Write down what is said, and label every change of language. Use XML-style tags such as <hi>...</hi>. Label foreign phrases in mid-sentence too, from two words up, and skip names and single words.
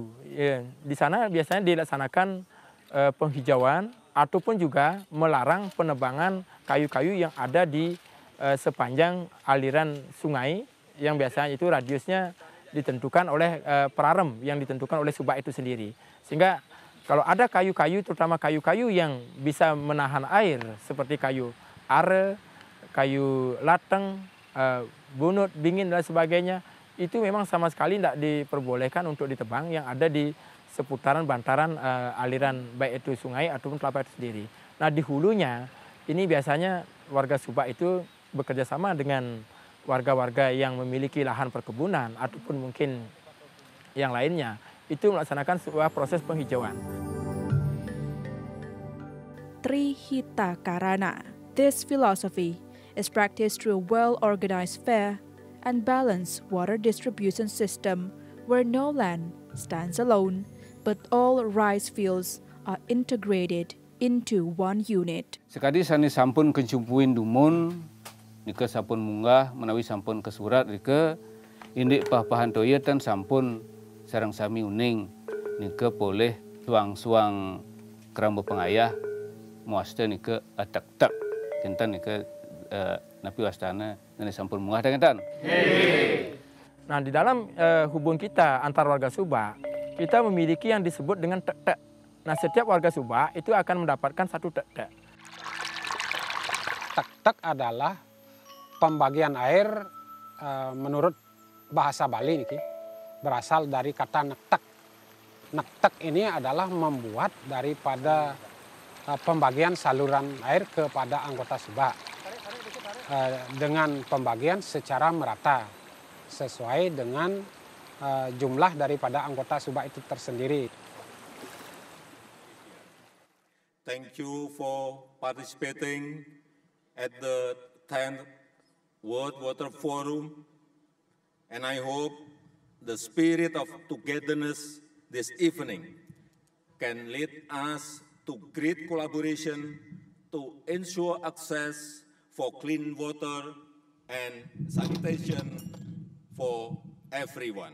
<id>Di sana biasanya dilaksanakan penghijauan ataupun juga melarang penebangan kayu-kayu yang ada di sepanjang aliran sungai yang biasanya itu radiusnya ditentukan oleh perarem yang ditentukan oleh subak itu sendiri. Sehingga kalau ada kayu-kayu, terutama kayu-kayu yang bisa menahan air seperti kayu are, kayu lateng, bunut, bingin dan sebagainya, itu memang sama sekali tidak diperbolehkan untuk ditebang yang ada di seputaran bantaran aliran baik itu sungai ataupun kelapa itu sendiri. Nah di hulunya ini biasanya warga subak itu bekerja sama dengan warga-warga yang memiliki lahan perkebunan ataupun mungkin yang lainnya, itu melaksanakan sebuah proses penghijauan. Trihita Karana.</id> <en>This philosophy is practiced through a well-organized, fair, and balanced water distribution system where no land stands alone, but all rice fields are integrated into one unit.</en> <ban>Sekadi sani sampun kencumpuin dumun, nika sampun munggah menawi sampun ke surat nika indik papahan toyetan sampun sarang sami uning nika boleh suang-suang kerambo pengayah muasta nika atak-tak kentan nika napi wastana nani sampun munggah kentan.</ban> <id>Nah di dalam hubungan kita antar warga subak, kita memiliki yang disebut dengan tek-tek. Nah setiap warga subak itu akan mendapatkan satu tek-tek. Tek-tek adalah pembagian air menurut bahasa Bali niki berasal dari kata nektek. Nektek ini adalah membuat daripada pembagian saluran air kepada anggota subak dengan pembagian secara merata sesuai dengan jumlah daripada anggota subak itu tersendiri.</id> <en>Thank you for participating at the 10th World Water Forum, and I hope the spirit of togetherness this evening can lead us to great collaboration to ensure access for clean water and sanitation for everyone.</en>